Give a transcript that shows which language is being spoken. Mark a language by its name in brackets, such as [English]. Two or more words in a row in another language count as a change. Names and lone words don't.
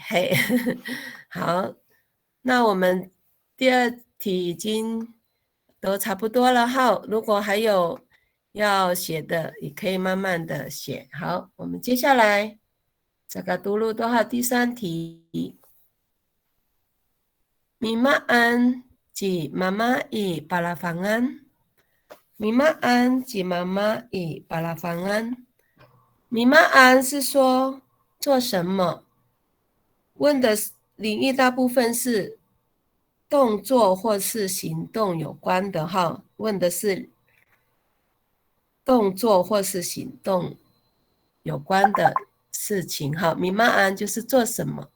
[Chinese] 嘿，好，那我们第二题已经都差不多了。好，如果还有要写的，也可以慢慢的写。好，我们接下来这个读录多号第三题。 [Amis] Mimaan ci mama i palafangan. Mimaan ci mama i palafangan. [Chinese] Mimaan 是说做什么？问的领域大部分是动作或是行动有关的哈。问的是动作或是行动有关的事情哈。Mimaan 就是做什么？